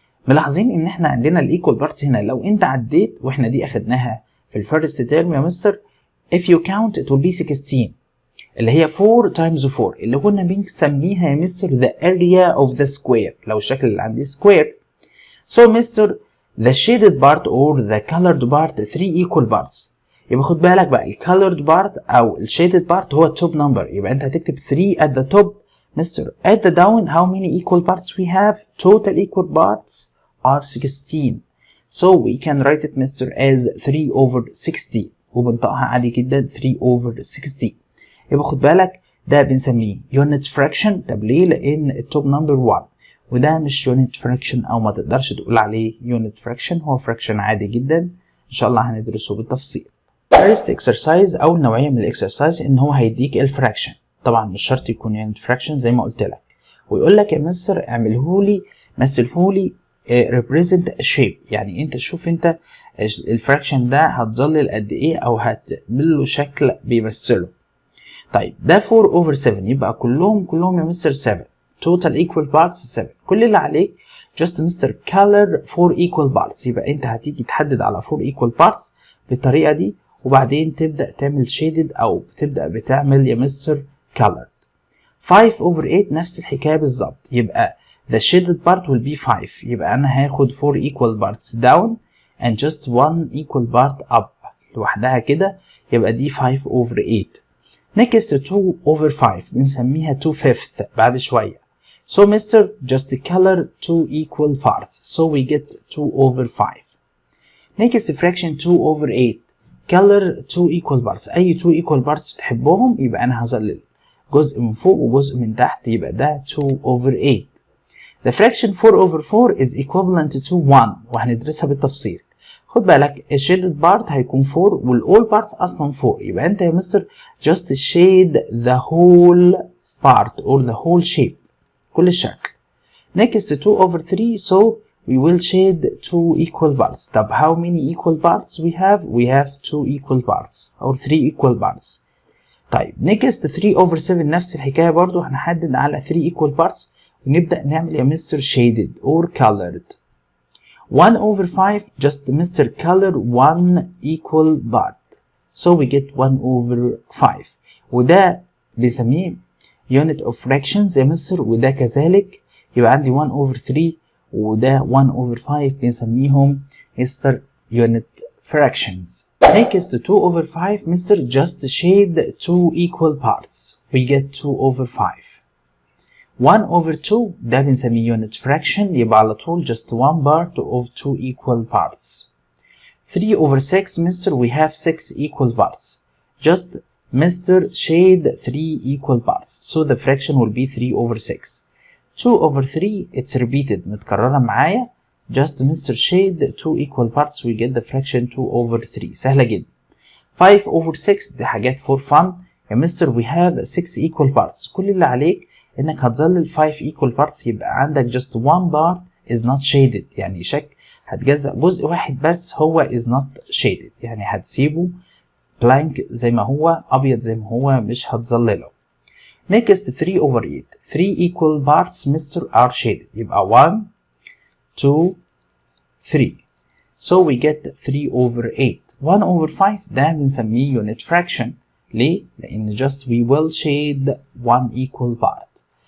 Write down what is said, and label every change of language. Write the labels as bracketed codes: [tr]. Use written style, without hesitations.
[ar] ملاحظين ان احنا عندنا الايكوال بارتس هنا لو انت عديت واحنا دي اخدناها في الفيرست تيرم يا مستر [en] if you count it will be 16 [ar] اللي هي [en] 4 times 4 [ar] اللي كنا بنسميها يا مستر [en] the area of the square [ar] لو الشكل اللي عندي square. [en] So mister the shaded part or the colored part 3 equal parts. [ar] يبقى خد بالك بقى الكالرد بارت او الشيدد بارت هو التوب نمبر يبقى انت هتكتب 3 [en] at the top. Mister at the down how many equal parts we have? Total equal parts are 16. So we can write it mister as 3/16 [ar] وبنطقها عادي جدا [en] 3/16. [ar] يبقى خد بالك ده بنسميه unit fraction. طب ليه؟ لان التوب نمبر 1 وده مش unit fraction او ما تقدرش تقول عليه unit fraction، هو fraction عادي جدا ان شاء الله هندرسه بالتفصيل. [en] First exercise [ar] أول نوعية من الإكسرسايز إن هو هيديك الفراكشن. طبعا مش شرط يكون يعني فراكشن زي ما قلت لك ويقول لك يا مستر اعملهولي مثلهولي [en] represent a shape. [ar] يعني أنت شوف أنت الفراكشن ده هتظلل قد إيه أو هتعمل له شكل بيمثله. طيب ده 4/7 يبقى كلهم يا مستر 7 total equal parts 7. كل اللي عليك [en] just mister color 4 equal parts. [ar] يبقى أنت هتيجي تحدد على 4 equal parts بالطريقة دي وبعدين تبدأ تعمل shaded أو تبدأ بتعمل يا مستر colored. 5/8 نفس الحكاية بالظبط. [en] يبقى the shaded part will be 5. [ar] يبقى أنا هاخد [en] 4 equal parts down and just 1 equal part up [ar] لوحدها كده يبقى دي 5 over 8. [en] next 2 over 5 [ar] بنسميها 2/5 بعد شوية. [en] so Mr. just color 2 equal parts so we get 2 over 5. next fraction 2 over 8 color 2 equal parts. [ar] أي 2 equal parts بتحبهم يبقى أنا هظلل جزء من فوق وجزء من تحت يبقى ده 2 over 8. [en] the fraction 4 over 4 is equivalent to 1 [ar] وهندرسها بالتفصيل. خد بالك الشيدد بارت هيكون 4 والاول بارت اصلا 4 يبقى انت يا مستر [en] just shade the whole part or the whole shape [ar] كل الشكل. [en] next 2 over 3 so we will shade 2 equal parts. طب how many equal parts we have? We have 2 equal parts or 3 equal parts. [ar] طيب next 3 over 7 نفس الحكاية برضو هنحدد على 3 equal parts ونبدأ نعمل يا مستر [en] shaded or colored. 1 over 5 just Mr. color 1 equal part so we get 1 over 5 [ar] وده بنسميه [en] unit of fractions [ar] يا مستر وده كذلك يبقى عندي [en] 1 over 3 وده 1 over 5 [ar] بنسميهم مستر [en] unit fractions. next 2 over 5 Mr. just shade 2 equal parts we get 2 over 5. 1 over 2 [ar] ده بنسميه [en] unit fraction [ar] يبقى على طول [en] just one part of 2 equal parts. 3 over 6 Mr. we have 6 equal parts. Just Mr. shade 3 equal parts so the fraction will be 3 over 6. 2 over 3 it's repeated [ar] متكررة معايا [en] just Mr. shade 2 equal parts we get the fraction 2 over 3 [ar] سهلة جدا. [en] 5 over 6 [ar] دي حاجات [en] for fun يا Mr. we have 6 equal parts [ar] كل اللي عليك انك هتظلل 5 equal parts يبقى عندك [en] just one part is not shaded [ar] يعني هتجزأ جزء واحد بس هو is not shaded يعني هتسيبه blank زي ما هو ابيض زي ما هو مش هتظلله. [en] next 3 over 8 3 equal parts Mr. are shaded يبقى 1 2 3 so we get 3 over 8. 1 over 5 [ar] ده بنسميه [en] unit fraction [ar] ليه؟ لأن [en] just we will shade 1 equal part.